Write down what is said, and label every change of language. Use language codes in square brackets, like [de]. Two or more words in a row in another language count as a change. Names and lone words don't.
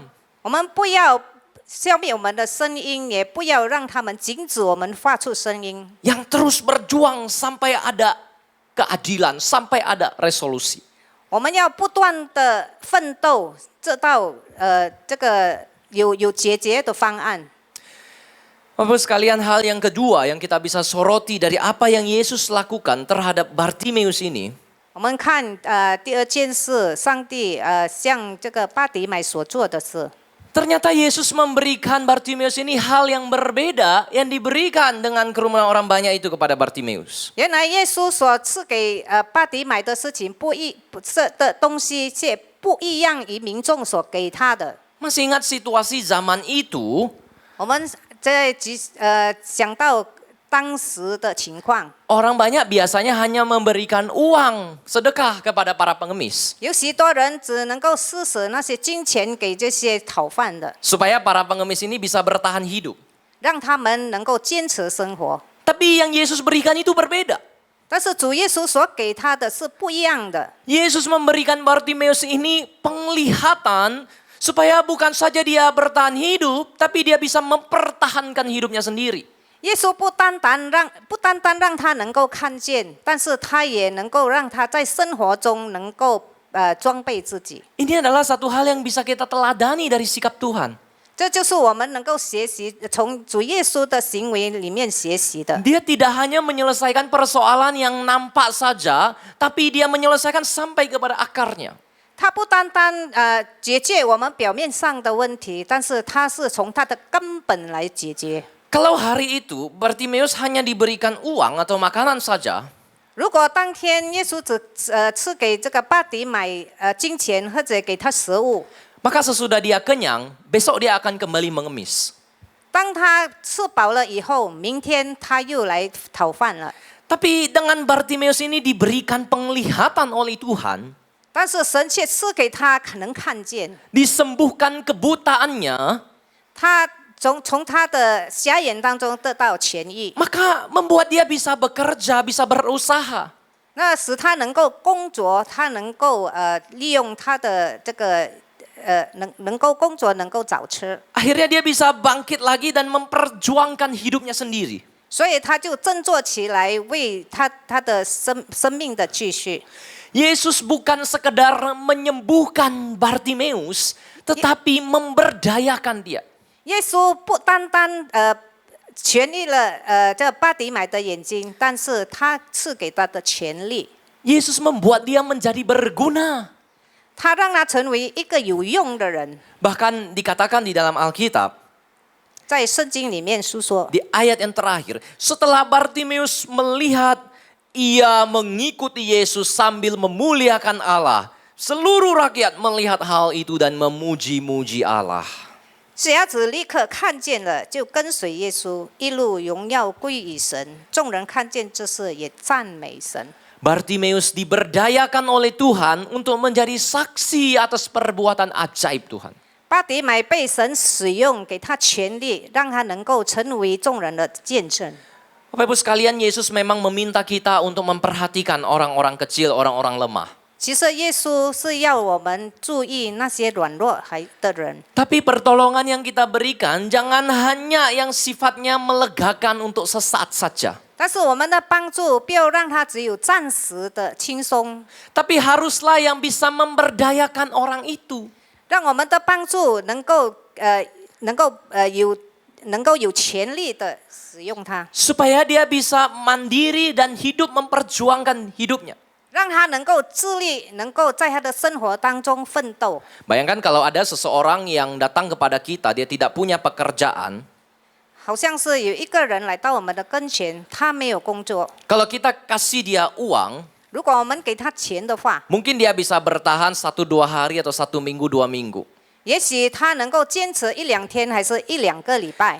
[zh] 我们不要消灭我们的声音，也不要让他们禁止我们发出声音。 [id] Yang terus berjuang sampai ada keadilan, sampai ada resolusi. [zh] 我们要不断的奋斗，直到这个有解决的方案。 [id] Bapak sekalian, hal yang kedua yang kita bisa soroti dari apa yang Yesus lakukan terhadap Bartimeus ini, [zh] 我们看第二件事，上帝向这个巴底买所做的事。 [id] ternyata Yesus memberikan Bartimeus ini hal yang berbeda yang diberikan dengan kerumunan orang banyak itu kepada Bartimeus. [zh] 原来耶稣所赐给巴底买的事情不是的东西，却不一样于民众所给他的。 [id] Masih ingat situasi zaman itu? [zh] 我们想到当时的情况， [id] Orang banyak biasanya hanya memberikan uang, sedekah kepada para pengemis. [zh] 有许多人只能够施舍那些金钱给这些讨饭的， [id] Supaya para pengemis ini bisa bertahan hidup. [zh] 让他们能够坚持生活。 [id] Tapi yang Yesus berikan itu berbeda. [zh] 但是主耶稣所给他的是不一样的。 [id] Yesus memberikan Bartimeus ini penglihatan supaya bukan saja dia bertahan hidup, tapi dia bisa mempertahankan hidupnya sendiri. [zh] 耶稣不单单让他能够看见，但是他也能够让他在生活中能够装备自己。 [id] Ini adalah satu hal yang bisa kita teladani dari sikap Tuhan. [zh] 这就是我们能够学习从主耶稣的行为里面学习的。 [id] Dia tidak hanya menyelesaikan persoalan yang nampak saja, tapi dia menyelesaikan sampai kepada akarnya. [zh] 他不单单解决我们表面上的问题，但是他是从他的根本来解决。 [id] Kalau hari itu Bartimeus hanya diberikan uang atau makanan saja, [zh] 如果当天耶稣只赐给这个巴迪买金钱或者给他食物， [id] maka sesudah dia kenyang, besok dia akan kembali mengemis. [zh] 当他吃饱了以后，明天他又来讨饭了。 [id] Tapi dengan Bartimeus ini diberikan penglihatan oleh Tuhan, [zh] 但是神却赐给他可能看见， [id] disembuhkan kebutaannya, [zh] 他从他的瞎眼当中得到痊愈， [id] maka membuat dia bisa bekerja, bisa berusaha. [zh] 那使他能够工作，他能够利用他的这个能够工作，能够找吃， [id] Akhirnya dia bisa bangkit lagi dan memperjuangkan hidupnya sendiri. [zh] 所以他就振作起来，为他的生命的继续。 [id] Yesus bukan sekedar menyembuhkan Bartimeus, tetapi memberdayakan dia. [zh] 耶稣不单单痊愈了这巴迪买的眼睛，但是他赐给他的权利， [id] Yesus membuat dia menjadi berguna. [zh] 他让他成为一个有用的人。 [id] Bahkan dikatakan di dalam Alkitab, [zh] 在圣经里面书说， [id] di ayat yang terakhir, setelah Bartimeus melihat ia mengikuti Yesus sambil memuliakan Allah, seluruh rakyat melihat hal itu dan memuji-muji Allah. [zh] 瞎子立刻看见了，就跟随耶稣，一路荣耀归于神。众人看见这事，也赞美神。 [id] Bartimeus diberdayakan oleh Tuhan untuk menjadi saksi atas perbuatan ajaib Tuhan. [zh] 巴迪买被神使用，给他权利，让他能够成为众人的见证。 [id] Bapak Ibu sekalian, Yesus memang meminta kita untuk memperhatikan orang-orang kecil, orang-orang lemah. [zh] 其实耶稣是要我们注意那些软弱的人， [id] Tapi pertolongan yang kita berikan jangan hanya yang sifatnya melegakan untuk sesaat saja. [zh] 但是我们的帮助不要让他只有暂时的轻松， [id] Tapi haruslah yang bisa memberdayakan orang itu. [zh] 让我们的帮助能够有权利的使用它， [id] Supaya dia bisa mandiri dan hidup memperjuangkan hidupnya. [zh] 让他能够自立，能够在他的生活当中奋斗。 [id] Bayangkan kalau ada seseorang yang datang kepada kita, dia tidak punya pekerjaan. [zh] 好像是有一个人来到我们的跟前，他没有工作。 [id] Kalau kita kasih dia uang, [zh] 如果我们给他钱的话， [id] mungkin dia bisa bertahan 1-2 hari atau 1 minggu 2 minggu. [zh] 也许他能够坚持1-2天，还是1-2个礼拜。